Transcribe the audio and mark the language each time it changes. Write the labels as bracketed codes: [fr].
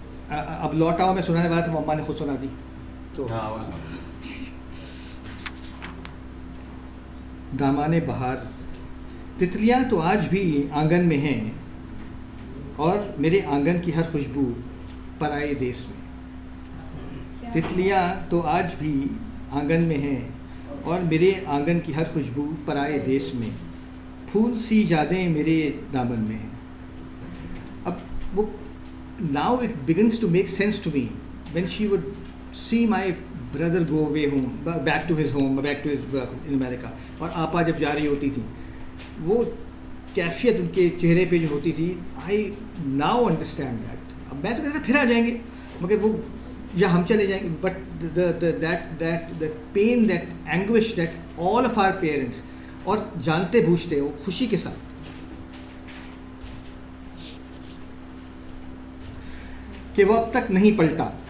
[ur] اب لوٹ آؤ, میں سنانے والا تھا, وہ اماں نے خود سنا دی. تو دامان بہار, تتلیاں تو آج بھی آنگن میں ہیں اور میرے آنگن کی ہر خوشبو پرائے دیس میں. تتلیاں تو آج بھی آنگن میں ہیں اور میرے آنگن کی ہر خوشبو پرائے دیس میں. پھول سی یادیں میرے دامن میں ہیں. اب وہ [en] now it begins to make sense to me when she would see my brother go away home, back to his home, back to his work in America, [ur] اور آپا جب جا رہی ہوتی تھی, [en] وہ کیفیت ان کے چہرے پہ جو ہوتی تھی, I now understand that. [ur] اب میں تو کہتا پھر آ جائیں گے, مگر وہ یا ہم چلے جائیں گے, [en] but that pain, that anguish that all of our parents, [ur] اور جانتے بوجھتے وہ خوشی کے ساتھ کہ وہ اب تک نہیں پلٹا.